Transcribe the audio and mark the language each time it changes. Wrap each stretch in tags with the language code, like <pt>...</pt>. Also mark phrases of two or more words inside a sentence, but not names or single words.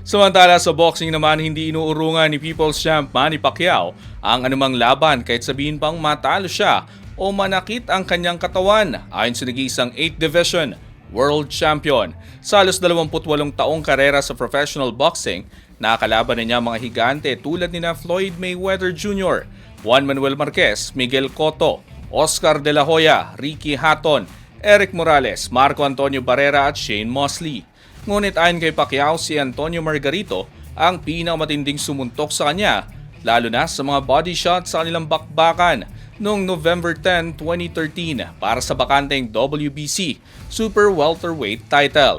<tl>Samantala sa boxing naman, hindi inuurungan ni People's Champ Manny Pacquiao ang anumang laban kahit sabihin pang matalo siya o manakit ang kanyang katawan ayon sa nag-iisang 8th Division World Champion. Sa halos 28 taong karera sa</tl> <en>professional boxing,</en> <tl>nakakalaban na niya mga higante tulad ni Floyd Mayweather Jr., Juan Manuel Marquez, Miguel Cotto, Oscar De La Hoya, Ricky Hatton, Eric Morales, Marco Antonio Barrera at Shane Mosley. Ngunit ayon kay Pacquiao, si Antonio Margarito ang pinakamatinding sumuntok sa kanya, lalo na sa mga</tl> <en>body shots</en> <tl>sa kanilang bakbakan noong November 10, 2013 para sa bakanteng WBC Super Welterweight title.</tl>